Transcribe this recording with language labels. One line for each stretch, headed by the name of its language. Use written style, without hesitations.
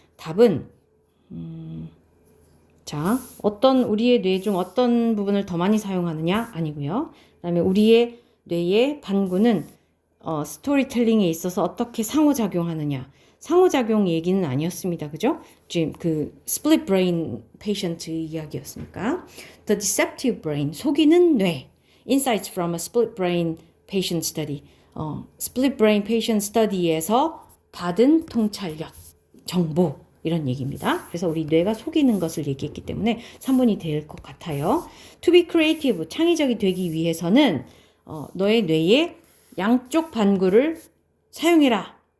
Korean: 답은 자, 우리의 뇌 중 어떤 부분을 더 많이 사용하느냐? 아니고요. 그다음에 우리의 뇌의 반구는 스토리텔링에 있어서 어떻게 상호작용하느냐? 상호작용 얘기는 아니었습니다. 그죠? 지금 그 split brain patient 이야기였으니까.
English: The deceptive brain,
Korean: 속이는 뇌.
English: Insights from a split brain patient study.
Korean: split brain patient study에서 받은 통찰력, 정보 이런 얘기입니다. 그래서 우리 뇌가 속이는 것을 얘기했기 때문에 3번이 될 것 같아요.
English: To be creative,
Korean: 창의적이 되기 위해서는 너의 뇌의 양쪽 반구를 사용해라.